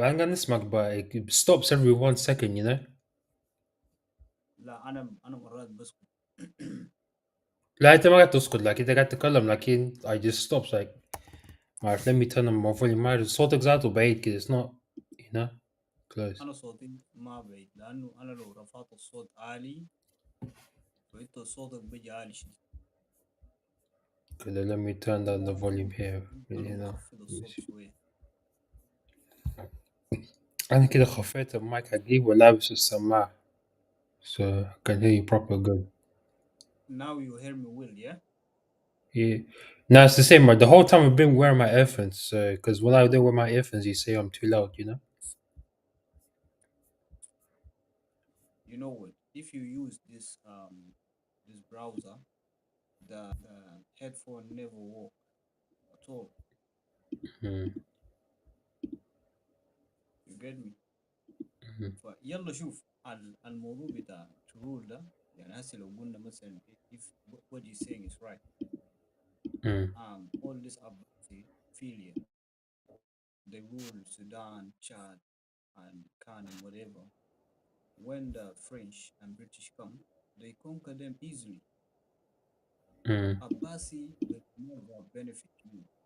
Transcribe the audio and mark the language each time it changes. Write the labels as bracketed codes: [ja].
[ar] انا قاعد نسمعك [en] but it stops every 1 second, you know. [ar] لا انا مرات بسكت. لا انت ما قاعد تسكت، لكن انت قاعد تتكلم لكن [en] I just stops like [ar] ما اعرف. [en] let me turn on my volume. [ar] ما اعرف صوتك ذاته بعيد كده. [en] it's not, you know, close. [ar] انا صوتي ما بعيد، لانه انا لو رفعت الصوت عالي وانت صوتك بيجي عالي شديد. كده [en] let me turn down the volume here, [ar] انا [en] you know. [ar] بخفض الصوت شويه. انا كده خفيت المايك حقي ولابس السماعه [en] so I can hear you proper good. Now you hear me well, yeah? Yeah. No, it's the same. Like, the whole time I've been wearing my earphones, because when I don't wear my earphones, you say I'm too loud, you know. You know what? If you use this browser, the headphone never work at all. Mm. You get me؟ Mhm. [ar] فيلا شوف الموضوع بتاع ترول ده، يعني هسه لو قلنا مثلا [en] if what you're saying is right, Mm. all this Abbasi affiliate, they rule Sudan, Chad, and Khan and whatever. When the French and British come, they conquer them easily. Mm. Abbasi will never benefit you.